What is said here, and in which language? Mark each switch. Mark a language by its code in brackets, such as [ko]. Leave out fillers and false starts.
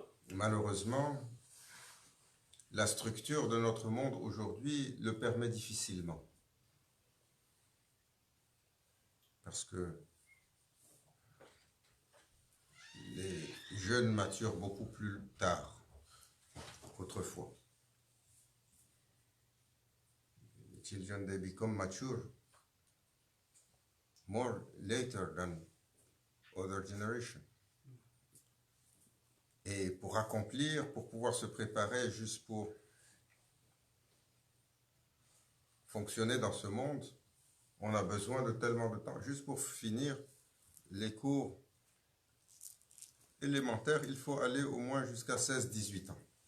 [fr] Malheureusement, la structure de notre monde aujourd'hui le permet difficilement. Parce que les jeunes maturent beaucoup plus tard qu'autrefois. [en] The children, they become mature more later than other generations. [fr] Et pour accomplir, pour pouvoir se préparer juste pour fonctionner dans ce monde, on a besoin de tellement de temps. Juste pour finir les cours élémentaires, il faut aller au moins jusqu'à 16-18 ans.